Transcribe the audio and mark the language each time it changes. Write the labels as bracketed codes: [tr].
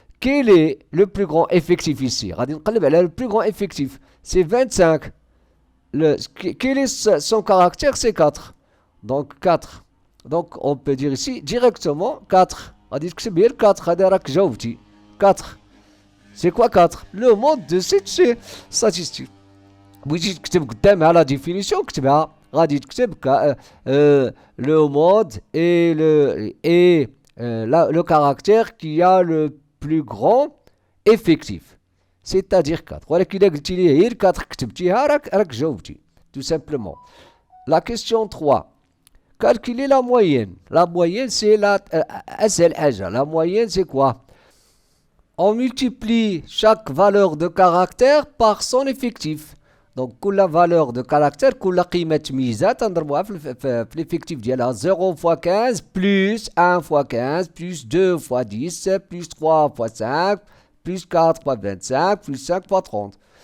[fr] Quel est le plus grand effectif ici? Le plus grand effectif, c'est 25. Quel est son caractère? C'est 4. Donc 4. Donc on peut dire ici directement 4. On dit que c'est bien 4. 4. C'est quoi 4? Le mode de cette statistique. [ar] بغيتي تكتب قدامها la définition كتبها. غادي تكتب [fr] le mode et le caractère qui a le plus grand effectif, c'est-à-dire 4. [ar] ولكن إلا قلتي لي هي 4 كتبتيها راك جاوبتي [fr] tout simplement. La question 3, calculer la moyenne. La moyenne, c'est [ar] أسهل حاجة. [fr] La moyenne, c'est quoi? On multiplie chaque valeur de caractère par son effectif. [ar] Donc, كل [fr] valeur de caractère, [ar] كل قيمة ميزة تنضربوها في l'effectif ديالها. [fr] 0 fois 15 plus 1 fois 15 plus 2 fois 10 plus 3 fois 5 plus 4 fois 25 plus 5 fois 30.